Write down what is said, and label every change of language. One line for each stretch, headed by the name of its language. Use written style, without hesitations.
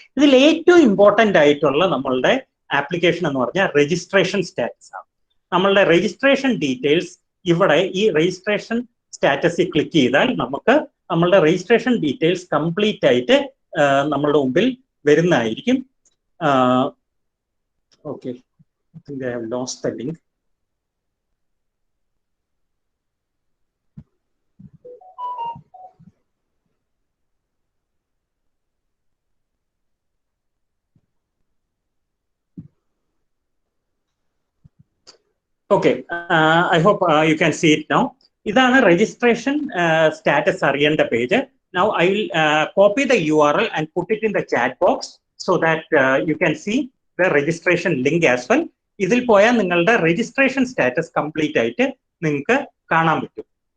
Malayalam: ഇതിൽ ഏറ്റവും ഇമ്പോർട്ടന്റ് ആയിട്ടുള്ള നമ്മളുടെ ആപ്ലിക്കേഷൻ എന്ന് പറഞ്ഞാൽ രജിസ്ട്രേഷൻ സ്റ്റാറ്റസ് ആണ്. നമ്മളുടെ രജിസ്ട്രേഷൻ ഡീറ്റെയിൽസ് ഇവിടെ ഈ രജിസ്ട്രേഷൻ സ്റ്റാറ്റസിൽ ക്ലിക്ക് ചെയ്താൽ നമുക്ക് നമ്മളുടെ രജിസ്ട്രേഷൻ ഡീറ്റെയിൽസ് കംപ്ലീറ്റ് ആയിട്ട് നമ്മളുടെ മുമ്പിൽ വരുന്നതായിരിക്കും.
English: Okay, I think I have lost the link. Okay, I hope you can see it now.
Malayalam: Idana registration status അറിയേണ്ട page.
English: Now I will copy the URL and put it in the chat box so that you can see the registration link as well.
Malayalam: ഇതിൽ പോയാൽ നിങ്ങളുടെ registration status complete ആയിട്ട് നിങ്ങൾക്ക് കാണാൻ പറ്റും.